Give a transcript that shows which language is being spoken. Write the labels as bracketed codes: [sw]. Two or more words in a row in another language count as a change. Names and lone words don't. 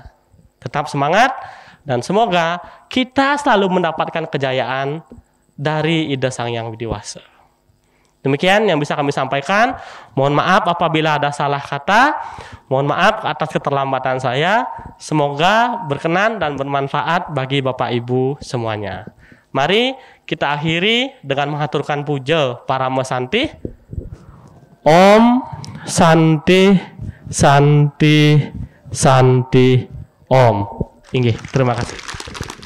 [id] Tetap semangat dan semoga kita selalu mendapatkan kejayaan dari Ida Sang Yang Widiwasa. Demikian yang bisa kami sampaikan. Mohon maaf apabila ada salah kata. Mohon maaf atas keterlambatan saya. Semoga berkenan dan bermanfaat bagi Bapak Ibu semuanya. Mari kita akhiri dengan mengaturkan puja Parama Santi. [sa] ॐ शान्तिः शान्तिः शान्तिः ॐ. [id] Inggih, terima kasih.